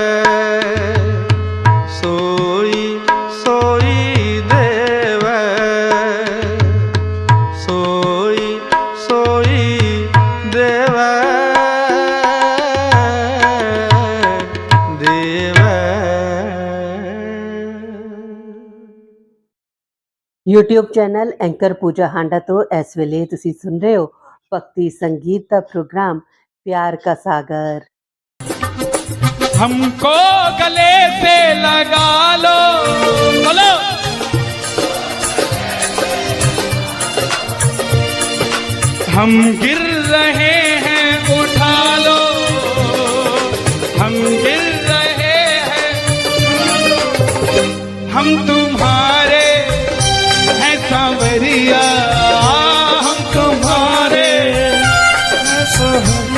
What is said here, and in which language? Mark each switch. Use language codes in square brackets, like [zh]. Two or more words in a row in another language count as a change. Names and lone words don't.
[pa] ਸੋਈ ਸੋਈ ਦੇਵੈ। ਸੋਈ ਸੋਈ ਦੇਵੈ ਦੇਵੈ। YouTube ਚੈਨਲ ਐਂਕਰ ਪੂਜਾ ਹਾਂਡਾ ਤੋਂ ਇਸ ਵੇਲੇ ਤੁਸੀਂ ਸੁਣ ਰਹੇ ਹੋ ਭਗਤੀ ਸੰਗੀਤ ਦਾ ਪ੍ਰੋਗਰਾਮ प्यार का सागर। [hi] हमको गले से लगा लो, बोलो। हम गिर रहे हैं उठा लो, हम गिर रहे हैं, हम तुम्हारे हैं सांवरिया, हम तुम्हारे हैं सांवरिया।